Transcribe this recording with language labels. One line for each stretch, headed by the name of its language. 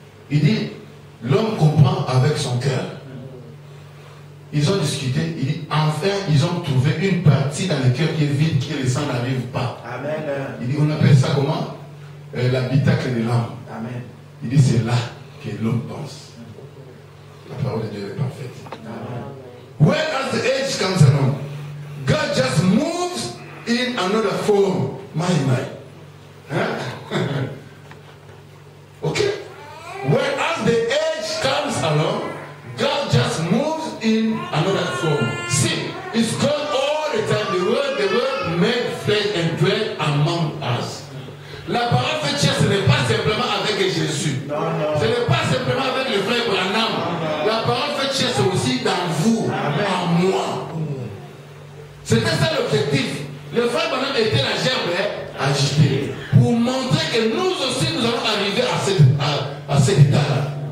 French: Il dit, l'homme comprend avec son cœur. Ils ont discuté, il dit, enfin, ils ont trouvé une partie dans le cœur qui est vide, qui le sang n'arrive pas. Amen. Il dit, on appelle ça comment? L'habitacle de l'âme. Amen. Il dit, c'est là que l'homme pense. La parole de Dieu est parfaite. Amen.
English: When as the age comes along, God just moves in another form. My. Huh? Okay? When as the age comes along, God just moves in another form. See, it's God all the time. The word made flesh and dwelt among us.
French: La parole fait chair, ce n'est pas simplement avec Jésus. Ce n'est pas simplement avec le frère Branham. La parole fait chair, c'est aussi dans vous, en moi. C'était ça l'objectif. Le frère Branham était la gerbe agitée. Pour montrer que nous aussi, nous allons arriver à cet état-là.